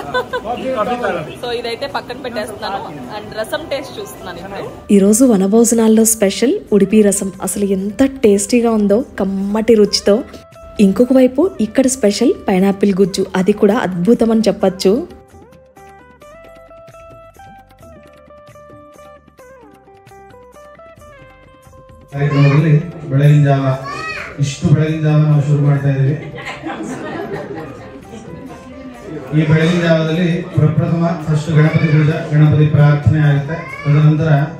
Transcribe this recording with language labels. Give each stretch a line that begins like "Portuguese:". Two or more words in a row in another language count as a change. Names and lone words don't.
Telugu: సో ఇదైతే పక్కన పెట్టేస్తున్నాను అండ్ రసం టేస్ట్ చూస్తున్నాను ఇప్పుడు. ఈరోజు వనభోజనాల్లో స్పెషల్ ఉడిపి రసం. అసలు ఎంత టేస్టీగా ఉందో కమ్మటి రుచితో. ఇంకొక వైపు ఇక్కడ
English: special pineapple
Telugu: గుజ్జు, అది కూడా అద్భుతం అని చెప్పచ్చు.
Kannada: ಬೆಳಗಿನ ಜಾವ ಇಷ್ಟು ಬೆಳಗಿನ ಜಾವ ನಾವು ಶುರು ಮಾಡ್ತಾ ಇದ್ದೀವಿ. ಈ ಬೆಳಗಿನ ಜಾವದಲ್ಲಿ ಪ್ರಪ್ರಥಮ ಫಸ್ಟ್ ಗಣಪತಿ ಪೂಜಾ, ಗಣಪತಿ ಪ್ರಾರ್ಥನೆ ಆಗುತ್ತೆ.